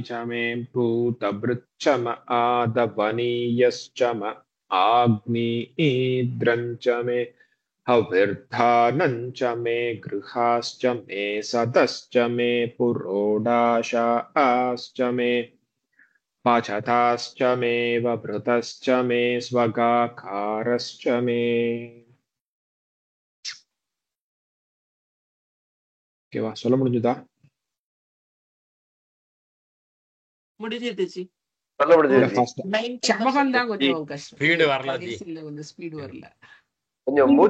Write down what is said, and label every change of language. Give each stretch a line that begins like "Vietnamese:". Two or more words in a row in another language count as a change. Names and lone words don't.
Sanskrit: च मे भूतभृच्च म आदवनीयश्च म आग्नेयीद्रं च मे हविर्धानं च मे गृहाश्च मे सदश्च मे पुरोडाशाश्च मे पाचताश्च मे वभृतश्च मे स्वगाकारश्च मे
Tamil: ஓகேவா சொல்ல முடிஞ்சுதா முடிஞ்சிருச்சு. சொல்ல முடிஞ்சது ஜி. சமகம் தான் கொஞ்சம் கஷ்டம். ஸ்பீடு வரல ஜி. கடைசியில கொஞ்சம் ஸ்பீடு வரல. கொஞ்சம் மூச்சு